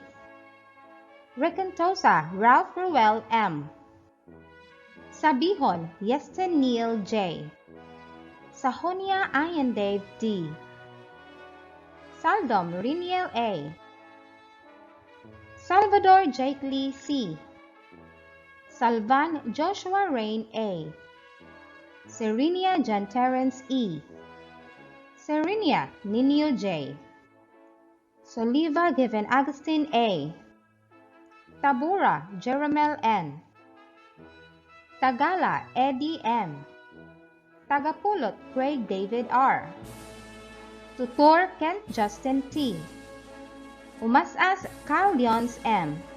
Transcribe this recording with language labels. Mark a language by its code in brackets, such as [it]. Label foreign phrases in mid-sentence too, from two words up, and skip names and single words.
[en] Recantosa Ralph Ruel M. Sabihon Yesten Neil J. Sahonia Ian Dave D. Saldom Riniel A. Salvador Jake Lee C. Salvan Joshua Rain A. Serenia John Terrence E. Serenia Nino J. Soliva Given Agustin A. Tabura Jeremel N. Tagala Eddie M. Tagapulot Craig David R. Tutor Kent Justin T. Umasas Carl Leons M.